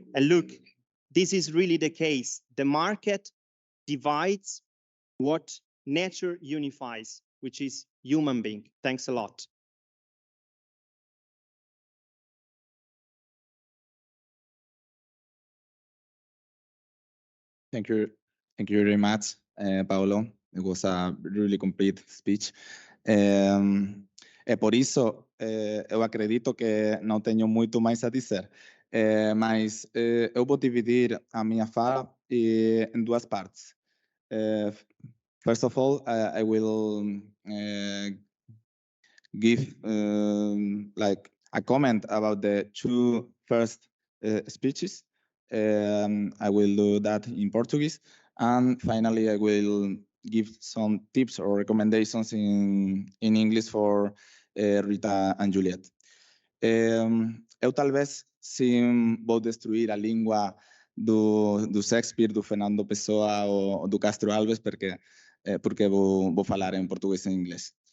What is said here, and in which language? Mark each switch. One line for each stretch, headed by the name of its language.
English: And look, this is really the case. The market divides what nature unifies, which is human being. Thanks a lot. Thank you very much, Paolo. It was a really complete speech.
Portuguese: É por isso, eu acredito que não tenho muito mais a dizer, mas eu vou dividir a minha fala em duas partes.
English: First of all, I will give like a comment about the two first speeches. I will do that in Portuguese. And finally, I will give some tips or recommendations in English for Rita and Juliet.
Portuguese: Eu talvez sim vou destruir a língua do Shakespeare, do Fernando Pessoa ou do Castro Alves, porque vou falar em português e em inglês.